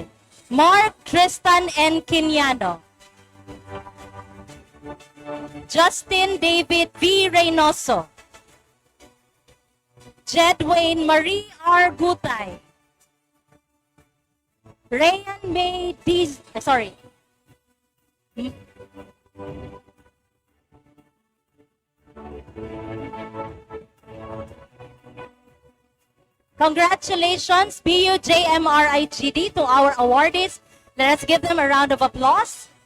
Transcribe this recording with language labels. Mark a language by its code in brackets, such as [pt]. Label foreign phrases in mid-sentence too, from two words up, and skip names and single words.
[en] Mark Tristan N. Quiniano. Justin David V. Reynoso. Jedwayne Marie R. Gutay. Rayan May D. Sorry. Congratulations, BUJMRIGD, to our awardees. Let us give them a round of applause.